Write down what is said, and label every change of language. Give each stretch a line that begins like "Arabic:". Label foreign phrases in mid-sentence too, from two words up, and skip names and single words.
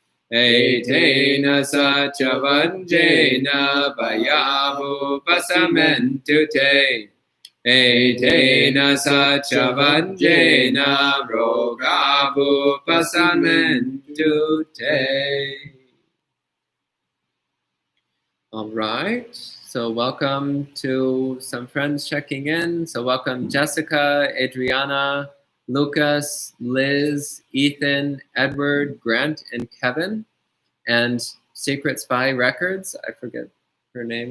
Pali: Etena sachavanjena vayavupasamantu te. Etena sachavanjena rogavupasamantu te.
English: All right. So welcome to some friends checking in. So welcome Jessica, Adriana, Lucas, Liz, Ethan, Edward, Grant, and Kevin. And Secret Spy Records, I forget her name.